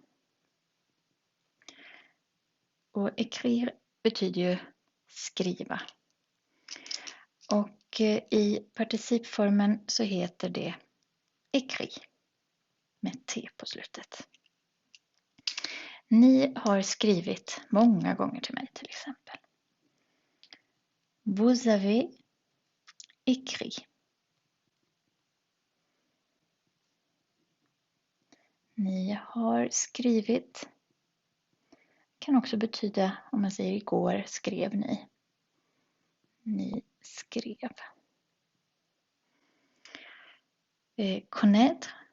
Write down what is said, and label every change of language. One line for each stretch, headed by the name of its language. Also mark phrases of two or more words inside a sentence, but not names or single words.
Swedish: Och écrire betyder ju skriva. Och i participformen så heter det écrit med T på slutet. Ni har skrivit många gånger till mig till exempel.
French: Vous avez écrit.
Swedish: Ni har skrivit. Kan också betyda, om man säger igår skrev ni. Ni skrev. Connaître.